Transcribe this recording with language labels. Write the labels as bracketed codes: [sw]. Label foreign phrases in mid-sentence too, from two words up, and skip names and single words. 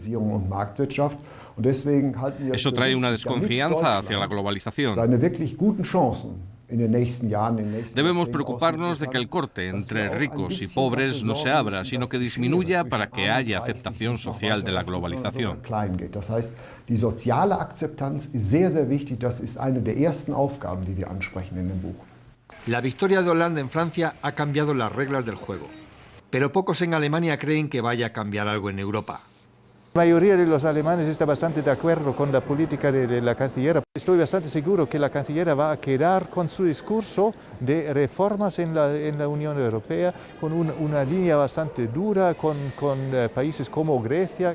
[es] Eso trae una desconfianza hacia la globalización. Debemos preocuparnos de que el corte entre ricos y pobres no se abra, sino que disminuya para que haya aceptación social de la globalización. [de] Die soziale Akzeptanz ist sehr, sehr wichtig. Das ist eine der ersten Aufgaben, die wir ansprechen in dem Buch. [es] La victoria de Hollande en Francia ha cambiado las reglas del juego, pero pocos en Alemania creen que vaya a cambiar algo en Europa. La mayoría de los alemanes está bastante de acuerdo con la política de la canciller. Estoy bastante seguro que la canciller va a quedar con su discurso de reformas en la Unión Europea, con una línea bastante dura con países como Grecia.